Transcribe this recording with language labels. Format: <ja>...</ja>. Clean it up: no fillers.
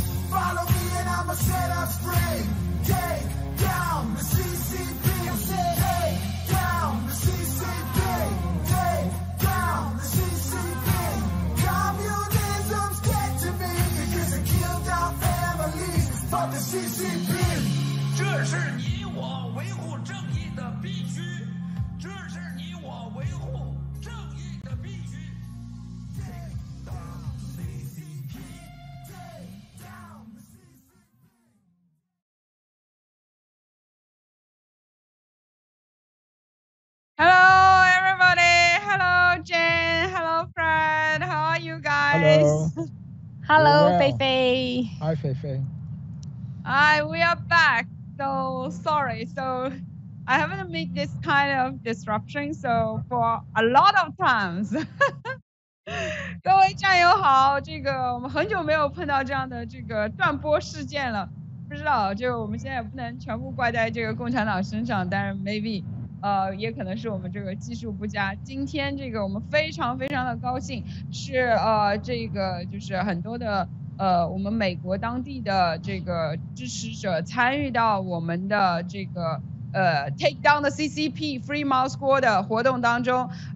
<en>Follow me and I'ma set us free. Take down the CCP. I said, take down the CCP. Take down the CCP. Communism's dead to me because it killed our families. Fuck the CCP.</en> <zh>这是你我维护正义的必须，这是你我维护正义的必须。</zh> <en>Take down CCP. Take down the CCP. Hello, everybody. Hello, Jane. Hello, Fred. How are you guys? Hello, Well. Fei Fei. Hi, Fei Fei. Hi, we are back. So sorry. So I haven't made this kind of disruption. So for a lot of times.</en> <zh>各位战友好，这个我们很久没有碰到这样的这个断播事件了。不知道，就我们现在也不能全部怪在这个共产党身上，但是 maybe 也可能是我们这个技术不佳。今天这个我们非常非常的高兴，是这个就是很多的我们美国当地的这个支持者参与到我们的这个Take Down the CCP Free Mouth Squad 的活动当中。</zh>